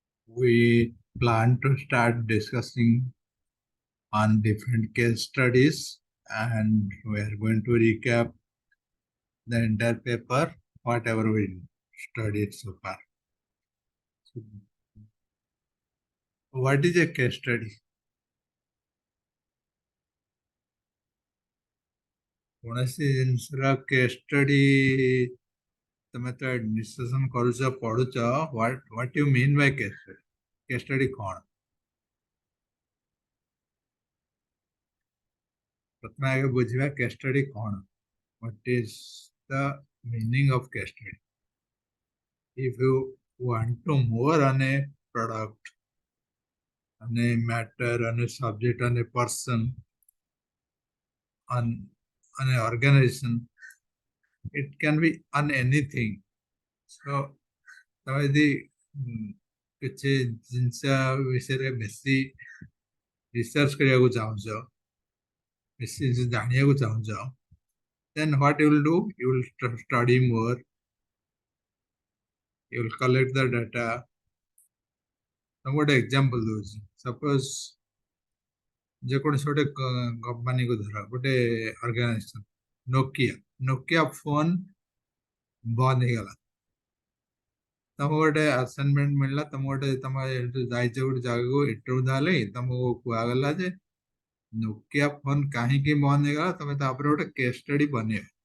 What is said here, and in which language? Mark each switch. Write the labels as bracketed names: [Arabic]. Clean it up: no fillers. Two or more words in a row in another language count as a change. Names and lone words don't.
[English] we plan to start discussing on different case studies, and we are going to recap the entire paper, whatever we studied so far. So, what is a case study? [Odia] କୌଣସି ଜିନିଷର [English] case study [Odia] ତମେ ତ discussion କରୁଛ ପଢୁଛ, [English] what you mean by case study? Case study [Odia] କ'ଣ? ପ୍ରଥମେ ଆଗେ ବୁଝିବା [English] case study [Odia] କ'ଣ? [English] What is the meaning of case study? If you want to more on a product, on a matter, on a subject, on a person, on an organization, it can be on anything. [Odia] So ତମେ ଯଦି କିଛି ଜିନିଷ ବିଷୟରେ ବେଶୀ ରିସର୍ଚ୍ଚ କରିବାକୁ ଚାହୁଁଛ, ବେଶୀ ଜିନିଷ ଜାଣିବାକୁ ଚାହୁଁଛ, [English] then what you will do? You will study more, you will collect the data. [Odia] ତମକୁ ଗୋଟେ ଏକ୍ସାମ୍ପଲ ଦଉଛି, ସପୋଜ ଯେକୌଣସି ଗୋଟେ କମ୍ପାନୀକୁ ଧର, ଗୋଟେ ଅର୍ଗାନାଇଜେସନ, ନୋକିଆ ଫୋନ ବନ୍ଦ ହେଇଗଲା, ତମକୁ ଗୋଟେ ଆସାଇନମେଣ୍ଟ ମିଳିଲା, ତମେ ଯାଇଛ ଗୋଟେ ଜାଗାକୁ ଇଣ୍ଟରଭ୍ୟୁ ଦେଲେ, ତମକୁ କୁହାଗଲା ଯେ ନୋକିଆ ଫୋନ କାହିଁକି ବନ୍ଦ ହେଇଗଲା, ତମେ ତାପରେ ଗୋଟେ [English] case study [Odia] ବନେଇବ।